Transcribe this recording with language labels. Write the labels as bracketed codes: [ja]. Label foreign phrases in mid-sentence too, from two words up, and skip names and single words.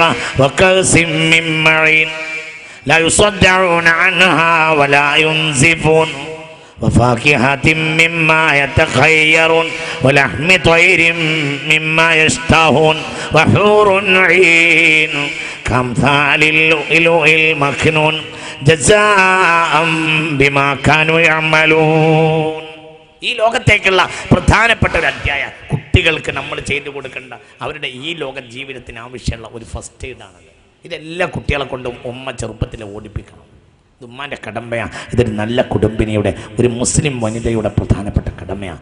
[ar] وكأس من معين لا يصدعون عنها ولا ينزفون وفاكهة مما يتخيرون ولحم طير مما يشتهون وحور عين كأمثال اللؤلؤ المكنون جزاء بما كانوا يعملون. [ml] ഈ ലോകത്തേക്കുള്ള പ്രധാനപ്പെട്ട ഒരു അധ്യായ കുട്ടികൾക്ക് നമ്മൾ ചെയ്തു കൊടുക്കേണ്ട അവരുടെ ഈ ലോക ജീവിതത്തിന് ആവശ്യമുള്ള ഒരു [en] first aid. [ml] ഇതെല്ലാ കുട്ടികളെ കൊണ്ടും ഉമ്മ ചെറുപ്പത്തിൽ ഓടിപ്പിക്കണം. ഇത് ഉമ്മാൻ്റെ കടമയാണ്. ഇതൊരു നല്ല കുടുംബിനിയുടെ, ഒരു മുസ്ലിം വനിതയുടെ പ്രധാനപ്പെട്ട കടമയാണ്.